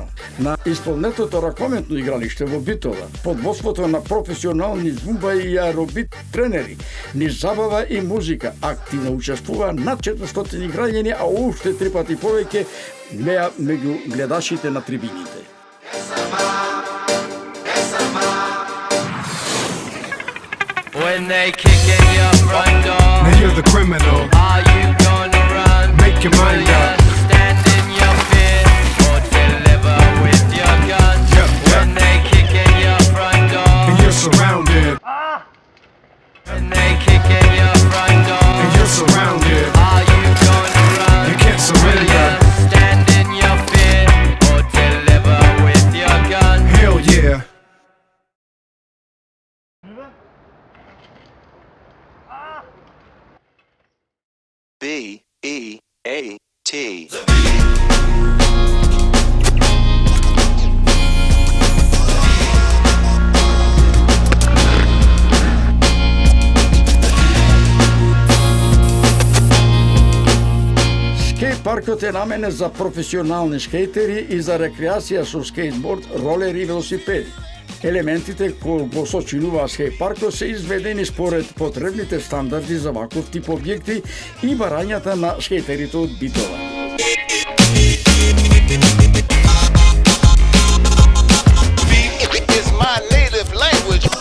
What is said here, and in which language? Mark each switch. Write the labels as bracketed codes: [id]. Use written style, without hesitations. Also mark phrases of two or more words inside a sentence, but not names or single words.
[mk] На исполнетото ракометно игралиште во Битола, под водството на професионални зумба и аеробик тренери, низ забава и музика, активно учествува над 400 граѓани, а уште 3 пати повеќе беа меѓу гледачите на трибините. [en] When they kick in your front door, Now you're the criminal. are you gonna run? Make your mind Will up. you stand in your fear or deliver with your gun? Yep, yep. When they kick in your front door, And you're surrounded. when they kick in your front door, And you're surrounded. are you gonna run? You can't Will surrender. you stand in your fear or deliver with your gun? Hell yeah. B-E-A-T. [mk] Скейт паркот е наменет за професионални скейтери и за рекреација со скейтборд, ролери и велосипеди. Елементите кои го сочинуваат скејт паркот се изведени според потребните стандарди за ваков тип објекти и барањата на скејтерите од Битола. [en] It's my native language.